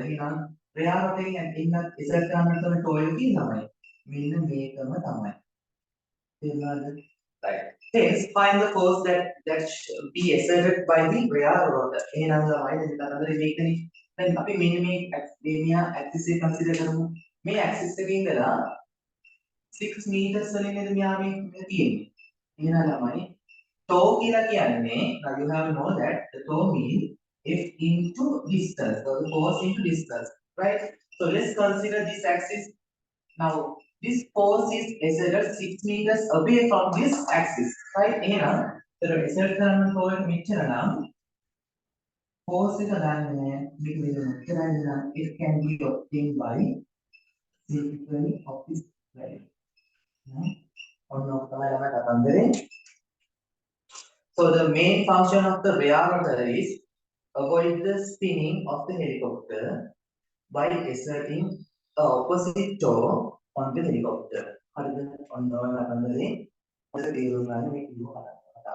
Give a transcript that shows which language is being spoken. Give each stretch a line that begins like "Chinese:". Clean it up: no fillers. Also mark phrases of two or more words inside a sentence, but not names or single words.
Sinhala: එහෙනම්
English: rear rotor
Sinhala: එකෙන් ඉන්න exert කරන්න තියෙන torque එක තමයි මෙන්න මේකම තමයි.
English: Right. Hence, find the force that should be exerted by the rear rotor.
Sinhala: එහෙනම් ළමයි දැන් මේකනේ. දැන් අපි මෙන්න මේ axis එක consider කරමු. මේ axis එකේ ඉඳලා 6 meters වලින් නේද මෙයා මේ තියෙන්නේ. එහෙනම් ළමයි tau කියලා කියන්නේ,
English: now you have to know that the tau means f into distance, so the force into distance, right? So let's consider this axis. Now this force is exerted 6 meters away from this axis, right?
Sinhala: එහෙනම් exert කරන force මෙච්චර නම් force එක ගන්න මේක මෙච්චරයි නම්
English: it can be obtained by simply of this value.
Sinhala: ඔන්න ඔක තමයි ළමයි කතන්දරේ.
English: So the main function of the rear rotor is avoid the spinning of the helicopter by exerting the opposite torque on the helicopter.
Sinhala: හරිද? ඔන්න ඔය කතන්දරේ ඔය තේරුම් ගන්න මේක ඉවරයි.